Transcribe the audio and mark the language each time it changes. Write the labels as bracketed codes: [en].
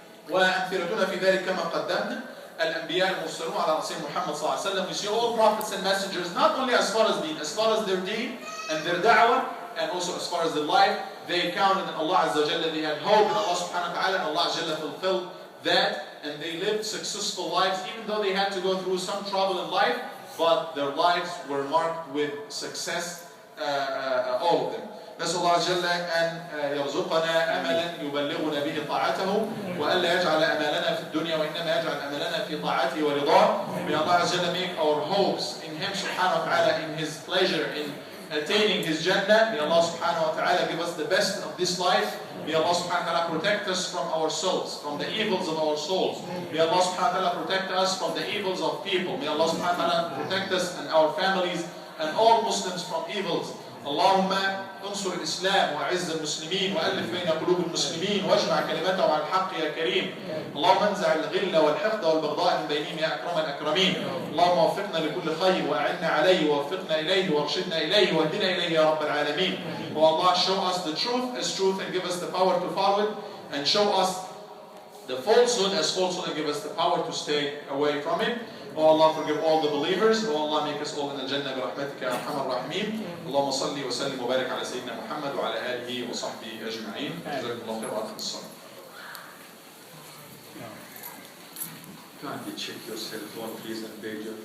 [ar] وأمثلتنا في ذلك كما قدمنا الأنبياء المرسلون على رسول محمد صلى الله عليه وسلم. [en] We see all prophets and messengers, not only as far as deen, as far as their deen and their da'wah, and also as far as their life, they counted in Allah Azza wa Jalla, they had hope in Allah subhanahu wa ta'ala, and Allah Azza wa Jalla fulfilled that, and they lived successful lives, even though they had to go through some trouble in life, but their lives were marked with success, all of them. [ar] نسأل الله عز وجل أن يرزقنا أملا يبلغنا به طاعته وألا يجعل أمالنا في الدنيا وإنما يجعل أمالنا في طاعته ورضاه. [en] May Allah Azza wa Jalla make our hopes in Him subhanahu wa ta'ala, in His pleasure, in attaining His Jannah. May Allah subhanahu wa ta'ala give us the best of this life. May Allah subhanahu wa ta'ala protect us from our souls, from the evils of our souls. May Allah subhanahu wa ta'ala protect us from the evils of people. May Allah subhanahu wa ta'ala protect us and our families and all Muslims from evils. [ar] اللهم انصر الإسلام وأعز المسلمين وألف بين قلوب المسلمين واجمع كلمتهم على الحق يا كريم. اللهم انزع الغل والحقد والبغضاء من بينهم يا أكرم الأكرمين. اللهم وفقنا لكل خير وأعنا عليه ووفقنا إليه وارشدنا إليه واهدنا إليه يا رب العالمين. [en] Oh Allah, show us the truth as truth and give us the power to follow it, and show us the falsehood as falsehood and give us the power to stay away from it. Oh Allah, forgive all the believers. Oh Allah, make us all in the Jannah [ar] برحمتك يا أرحم الراحمين. اللهم صل وسلم وبارك على سيدنا محمد وعلى آله وصحبه أجمعين. جزاكم الله خير وأقم الصلاة. [en] Kindly check yourself, Lord, please, and beg you.